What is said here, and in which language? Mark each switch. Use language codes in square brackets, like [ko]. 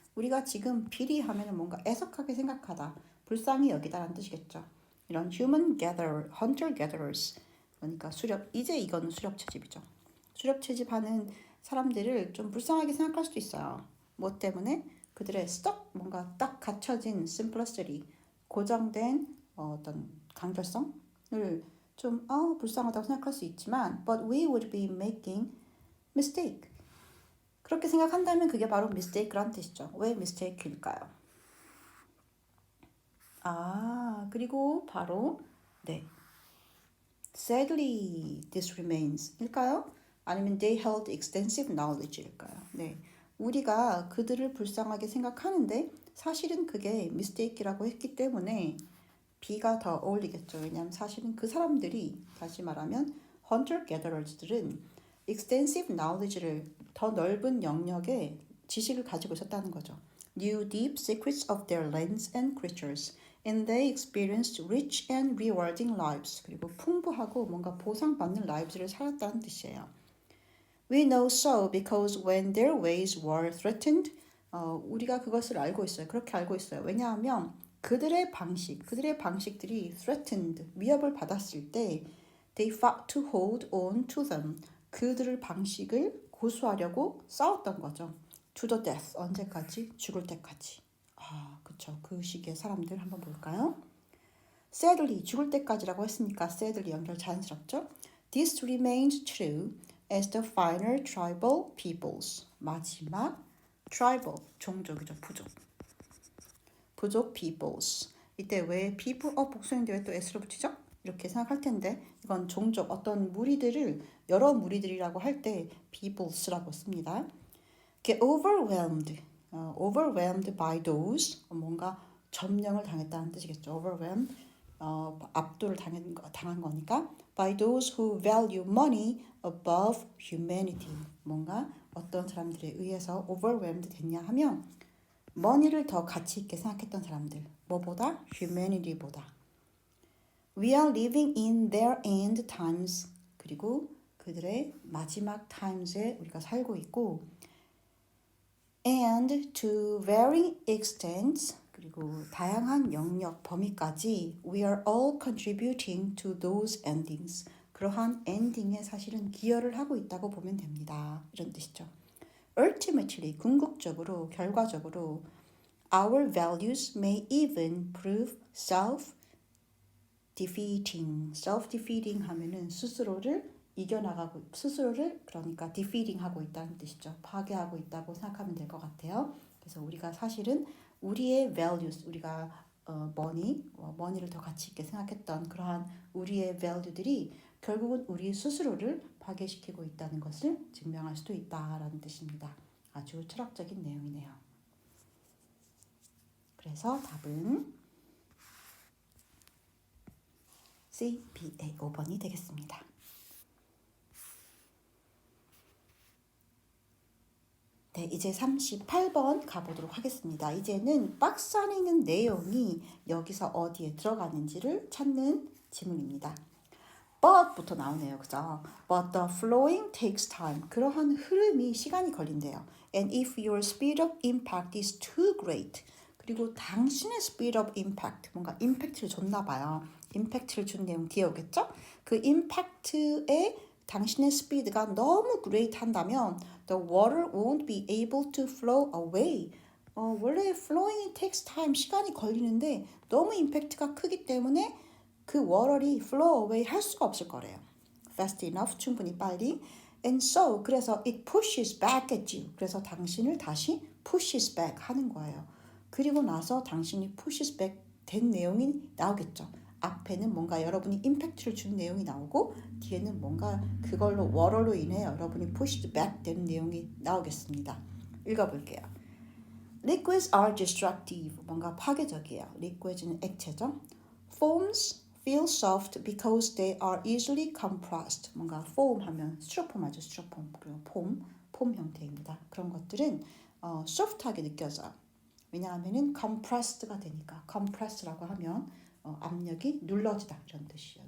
[ko] 우리가 지금 pity 하면 뭔가 애석하게 생각하다, 불쌍히 여기다라는 뜻이겠죠. 이런 hunter-gatherers 그러니까 이제 이거는 수렵채집이죠. 수렵채집하는 사람들을 좀 불쌍하게 생각할 수도 있어요. 뭐 때문에? 그들의 뭔가 딱 갖춰진 simplicity, 고정된 어떤 간결성을 좀 불쌍하다고 생각할 수 있지만 [en] but we would be making mistake. [ko] 그렇게 생각한다면 그게 바로 mistake란 뜻이죠. 왜 mistake일까요? 그리고 바로 [en] sadly this remains [ko] 일까요? 아니면 [en] they held extensive knowledge일까요? [ko] 우리가 그들을 불쌍하게 생각하는데 사실은 그게 mistake이라고 했기 때문에 B가 더 어울리겠죠. 왜냐하면 사실은 그 사람들이 다시 말하면 hunter-gatherers들은 extensive knowledge를 더 넓은 영역의 지식을 가지고 있었다는 거죠. [en] Knew deep secrets of their lands and creatures, and they experienced rich and rewarding lives. [ko] 그리고 풍부하고 뭔가 보상받는 lives를 살았다는 뜻이에요. [en] We know so because when their ways were threatened, [ko] 우리가 그것을 알고 있어요. 그렇게 알고 있어요. 왜냐하면 그들의 방식들이 [en] threatened, [ko] 위협을 받았을 때 [en] they fought to hold on to them. [ko] 그들의 방식을 고수하려고 싸웠던 거죠. [en] To the death, [ko] 언제까지? 죽을 때까지. 그쵸. 그 시기의 사람들 한번 볼까요? Sadly, 죽을 때까지라고 했으니까 sadly 연결 자연스럽죠? [en] This remains true as the final tribal peoples. [ko] 마지막 tribal, 종족이죠. 부족 peoples. 이때 왜 people 복수인데 왜 또 s로 붙이죠? 이렇게 생각할 텐데 이건 종족, 어떤 무리들을 여러 무리들이라고 할 때 peoples라고 씁니다. [en] get overwhelmed by those [ko] 뭔가 점령을 당했다는 뜻이겠죠. [en] overwhelmed [ko] 압도를 당한 거니까 [en] by those who value money above humanity. [ko] 뭔가 어떤 사람들에 의해서 overwhelmed 됐냐 하면 money를 더 가치 있게 생각했던 사람들. 뭐보다? humanity보다. [en] We are living in their end times. [ko] 그리고 그들의 마지막 times에 우리가 살고 있고 [en] and to varying extents [ko] 그리고 다양한 영역 범위까지 [en] we are all contributing to those endings. [ko] 그러한 엔딩에 사실은 기여를 하고 있다고 보면 됩니다. 이런 뜻이죠. [en] Ultimately, [ko] 궁극적으로, 결과적으로 [en] our values may even prove self-defeating. [ko] self-defeating 하면은 스스로를 이겨나가고 스스로를 그러니까 defeating 하고 있다는 뜻이죠. 파괴하고 있다고 생각하면 될 것 같아요. 그래서 우리가 사실은 우리의 values, 우리가 money를 더 가치 있게 생각했던 그러한 우리의 value들이 결국은 우리 스스로를 파괴시키고 있다는 것을 증명할 수도 있다라는 뜻입니다. 아주 철학적인 내용이네요. 그래서 답은 C, B, A 5번이 되겠습니다. 네, 이제 38번 가보도록 하겠습니다. 이제는 박스 안에 있는 내용이 여기서 어디에 들어가는지를 찾는 지문입니다. but부터 나오네요. 그죠? [en] But the flowing takes time. [ko] 그러한 흐름이 시간이 걸린대요. [en] And if your speed of impact is too great. [ko] 그리고 당신의 speed of impact, 뭔가 임팩트를 줬나 봐요. 임팩트를 준 내용 뒤에 오겠죠? 그 임팩트에 당신의 스피드가 너무 great 한다면 [en] the water won't be able to flow away. [ko] 원래 flowing이 takes time, 시간이 걸리는데 너무 임팩트가 크기 때문에 그 워럴이 flow away 할 수가 없을 거래요. [en] fast enough, [ko] 충분히 빨리. [en] And so, [ko] 그래서 [en] it pushes back at you. [ko] 그래서 당신을 다시 pushes back 하는 거예요. 그리고 나서 당신이 pushes back 된 내용이 나오겠죠. 앞에는 뭔가 여러분이 임팩트를 준 내용이 나오고 뒤에는 뭔가 그걸로 워럴로 인해 여러분이 pushed back 된 내용이 나오겠습니다. 읽어볼게요. [en] Liquids are destructive. [ko] 뭔가 파괴적이에요. liquids는 액체죠. [en] Foams feel soft because they are easily compressed. [ko] 뭔가 foam 하면 스티로폼 하죠. 스티로폼. 그리고 폼 형태입니다. 그런 것들은 soft하게 느껴져요. 왜냐하면은 compressed가 되니까. compressed라고 하면 압력이 눌러지다 이런 뜻이에요.